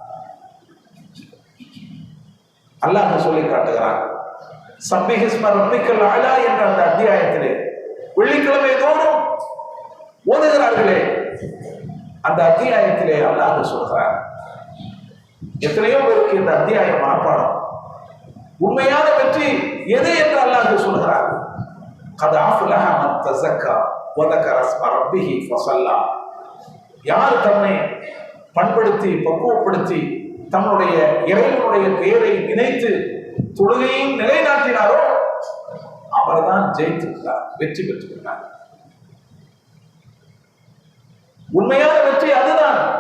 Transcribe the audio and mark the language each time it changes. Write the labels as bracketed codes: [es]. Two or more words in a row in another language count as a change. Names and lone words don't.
[ta] அல்லாஹ் சொல்லி காட்டுகிறார், [ar] سبح اسم ربك الأعلى [ta] என்ற அந்த அத்தியாயத்திலே வெள்ளிக்கிழமை தோறும் ஓதுகிறார்களே, அந்த அத்தியாயத்திலே அல்லாஹ் சொல்கிறார். எத்தனையோ பேருக்கு இந்த அத்தியாயம் மனப்பாடம். உண்மையான வெற்றி எது என்று அல்லாஹ் சொல்கிறார். [ar] قد أفلح من تزكى و ذكر اسم ربه فصلى. [ta] யார் தன்னை பண்படுத்தி பக்குவப்படுத்தி தன்னுடைய இறைவனுடைய பெயரை நினைத்து தொழுகையும் நிலைநாட்டினாரோ அவர்தான் ஜெயித்திருக்கிறார், வெற்றி பெற்றிருக்கிறார். உண்மையான வெற்றி அதுதான்.